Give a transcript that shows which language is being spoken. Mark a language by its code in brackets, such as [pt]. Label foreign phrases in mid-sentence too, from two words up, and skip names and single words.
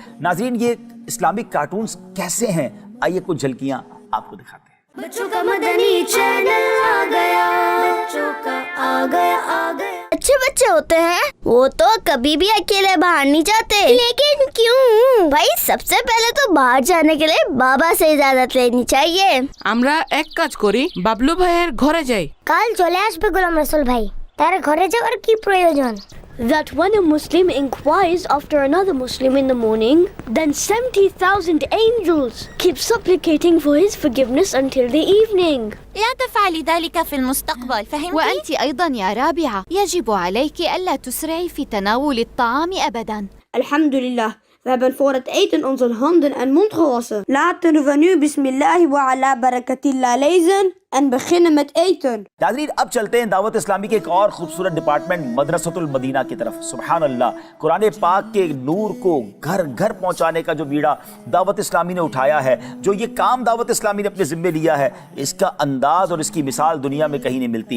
[hi] नाज़रीन, ये इस्लामिक कार्टून्स कैसे हैं, आइए कुछ झलकियां आपको दिखाते हैं। बच्चों का मदनी चैनल आ गया, बच्चों का आ गया। अच्छे बच्चे होते हैं वो तो कभी भी अकेले बाहर नहीं जाते। लेकिन क्यों? भाई सबसे पहले तो बाहर जाने के लिए बाबा से इजाजत लेनी चाहिए। [bn] আমরা এক কাজ করি, বাবলু ভাইয়ের ঘরে যাই। কাল চলে আসবে গোলাম রসুল ভাই, তার ঘরে যাওয়ার কি প্রয়োজন? [en] That when a Muslim inquires after another Muslim in the morning, then 70,000 angels keep supplicating for his forgiveness until the evening. [ar] لا تفعلي ذلك في المستقبل، فهمتي؟ وأنت أيضا يا رابعة يجب عليك ألا تسرعي في تناول الطعام أبدا. [nl] Alhamdulillah, we hebben voor het eten onze handen en mond gewassen. Laten we nu [ar] بسم الله وعلى بركة الله [nl] lezen en beginnen met eten. [hi] नाज़रीन, अब चलते हैं दावत इस्लामी के एक और खूबसूरत डिपार्टमेंट मदरसतुल मदीना की तरफ। [ar] سبحان الله, [hi] कुरान पाक के नूर को घर घर पहुंचाने का जो बीड़ा दावत इस्लामी ने उठाया है, जो ये काम दावत इस्लामी ने अपने ज़िम्मे लिया है, इसका अंदाज़ और इसकी मिसाल दुनिया में कहीं नहीं मिलती।